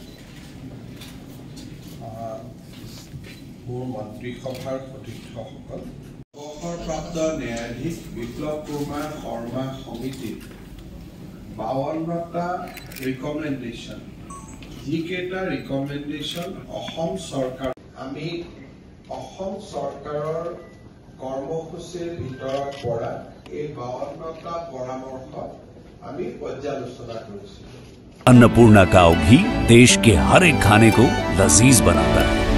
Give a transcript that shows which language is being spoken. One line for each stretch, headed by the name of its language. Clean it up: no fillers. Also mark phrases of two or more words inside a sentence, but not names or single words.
Assamese: মোৰ মন্ত্ৰীসভাৰ সতীৰ্থসকল অৱসৰপ্ৰাপ্ত ন্যায়াধীশ বিপ্লৱ কুমাৰ শৰ্মা সমিতিৰ 52টা ৰিকমেণ্ডেশ্যন যিকেইটা ৰিকমেণ্ডেশ্যন অসম চৰকাৰ আমি অসম চৰকাৰৰ কৰ্মসূচীৰ ভিতৰত পৰা এই 52টা পৰামৰ্শ আমি পৰ্যালোচনা কৰিছিলোঁ।
Hindi: अन्नपूर्णा काव घी देश के हर एक खाने को लजीज बनाता है।